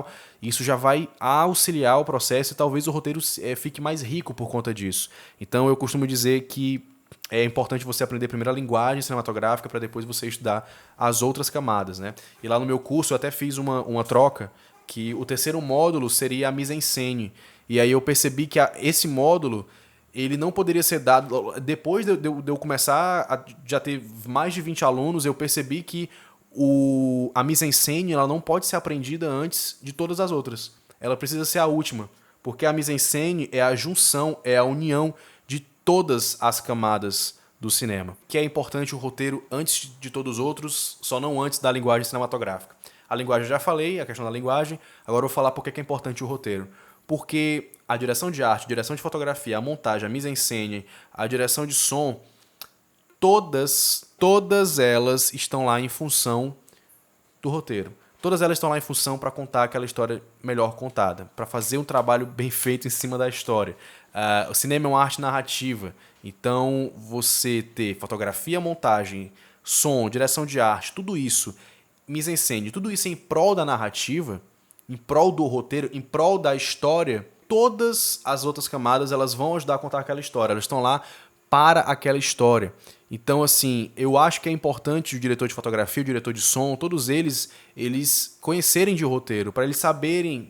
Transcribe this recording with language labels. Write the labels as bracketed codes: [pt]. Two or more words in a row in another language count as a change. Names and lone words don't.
[pt] Isso já vai auxiliar o processo e talvez o roteiro fique mais rico por conta disso. Então eu costumo dizer que é importante você aprender primeiro a linguagem cinematográfica para depois você estudar as outras camadas, né? E lá no meu curso eu até fiz uma troca, que o terceiro módulo seria a mise-en-scène. E aí eu percebi que esse módulo ele não poderia ser dado... Depois de eu começar a já ter mais de 20 alunos, eu percebi que a mise-en-scène ela não pode ser aprendida antes de todas as outras. Ela precisa ser a última, porque a mise-en-scène é a junção, é a união de todas as camadas do cinema. Que é importante o roteiro antes de todos os outros, só não antes da linguagem cinematográfica. A linguagem eu já falei, a questão da linguagem, agora eu vou falar por que é importante o roteiro. Porque a direção de arte, a direção de fotografia, a montagem, a mise-en-scène, a direção de som, todas elas estão lá em função do roteiro. Todas elas estão lá em função para contar aquela história melhor contada, para fazer um trabalho bem feito em cima da história. O cinema é uma arte narrativa, então você ter fotografia, montagem, som, direção de arte, tudo isso, mise-en-scène, tudo isso em prol da narrativa, em prol do roteiro, em prol da história, todas as outras camadas elas vão ajudar a contar aquela história, elas estão lá para aquela história. Então, assim, eu acho que é importante o diretor de fotografia, o diretor de som, todos eles conhecerem de roteiro, para eles saberem...